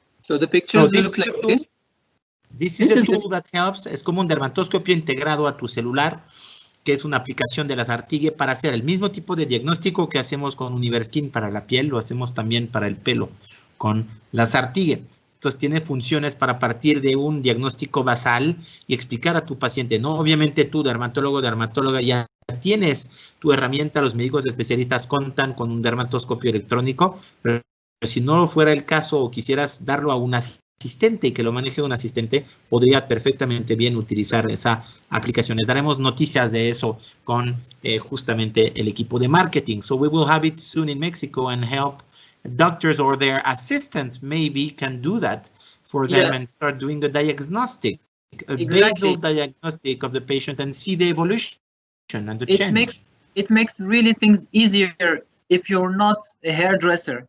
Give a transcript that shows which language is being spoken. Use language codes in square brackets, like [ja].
[en] So the pictures look like this. This is a tool that helps. [es] Es como un dermatoscopio integrado a tu celular, que es una aplicación de Lazartigue para hacer el mismo tipo de diagnóstico que hacemos con Universkin para la piel, lo hacemos también para el pelo con Lazartigue. Entonces tiene funciones para partir de un diagnóstico basal y explicar a tu paciente, ¿no? Obviamente tú, dermatóloga, ya tienes tu herramienta, los médicos especialistas cuentan con un dermatoscopio electrónico, pero si no fuera el caso o quisieras darlo a un asistente y que lo maneje un asistente, podría perfectamente bien utilizar esa aplicación. Les daremos noticias de eso con justamente el equipo de marketing. [en] So we will have it soon in Mexico and help doctors or their assistants maybe can do that for them and start doing a diagnostic, a basal diagnostic of the patient and see the evolution and the change. It makes really things easier if you're not a hairdresser.